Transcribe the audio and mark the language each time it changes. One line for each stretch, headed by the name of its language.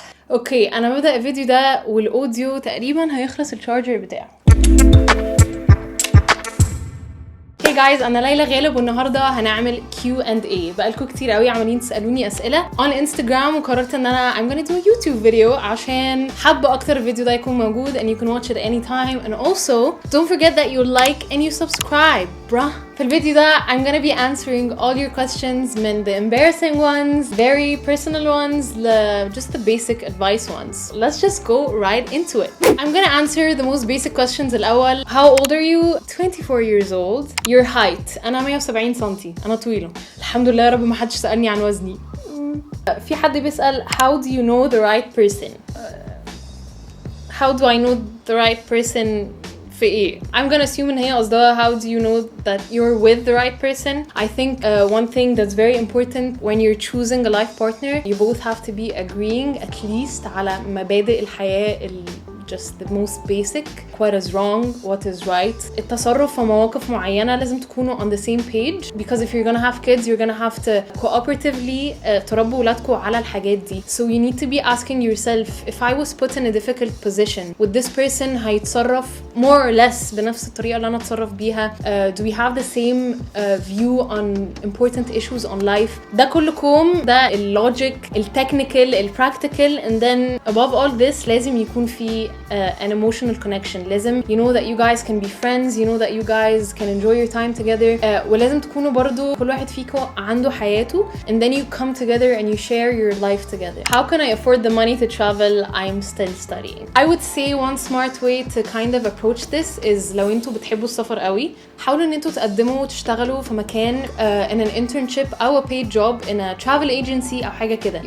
Arabic: اوكي انا ببدأ الفيديو ده والاوديو تقريبا هيخلص الشارجر بتاعه.
English: Hey guys
Arabic: انا ليلى غالب والنهارده هنعمل Q&A. بقالكم كتير قوي عمالين تسالوني اسئله
English: on Instagram
Arabic: وقررت ان انا
English: I'm gonna do a YouTube video
Arabic: عشان حابه اكتر الفيديو ده يكون موجود
English: and you can watch it anytime and also don't forget that you like and you subscribe bruh.
Arabic: في الفيديو ده
English: I'm gonna be answering all your questions من the embarrassing ones, very personal ones, just the basic advice ones. Let's just go right into it. I'm gonna answer the most basic questions الأول. How old are you? 24 years old. Your height.
Arabic: أنا 170 سنتي. أنا طويلة. الحمد لله يا رب ما حدش سألني عن وزني. في حد بيسأل
English: how do you know the right person? How do I know the right person?
Arabic: في إيه؟
English: I'm gonna assume
Arabic: إن هي قصدها
English: how do you know that you're with the right person? I think one thing that's very important when you're choosing a life partner, you both have to be agreeing at least
Arabic: على مبادئ الحياة
English: just the most basic. What is wrong? What is right?
Arabic: التصرف في مواقف معينة لازم تكونوا
English: on the same page because if you're gonna have kids, you're gonna have to cooperatively
Arabic: تربوا ولادكم على الحاجات دي.
English: So you need to be asking yourself, if I was put in a difficult position, would this person هيتصرف more or less
Arabic: بنفس الطريقة اللي أنا أتصرف بيها?
English: Do we have the same view on important issues on life?
Arabic: ده كلكم ده اللوجيك, التكنيكال, البراكتيكال,
English: and then above all this
Arabic: لازم يكون في
English: an emotional connection. لازم you know that you guys can be friends, you know that you guys can enjoy your time together.
Arabic: ولازم تكونوا برضو كل واحد فيكم عنده حياته
English: and then you come together and you share your life together. How can I afford the money to travel? I'm still studying. I would say one smart way to kind of approach this is
Arabic: لو انتوا بتحبوا السفر قوي حاولوا ان انتوا تقدموا وتشتغلوا في مكان
English: in an internship أو a paid job in a travel agency
Arabic: أو حاجة كده.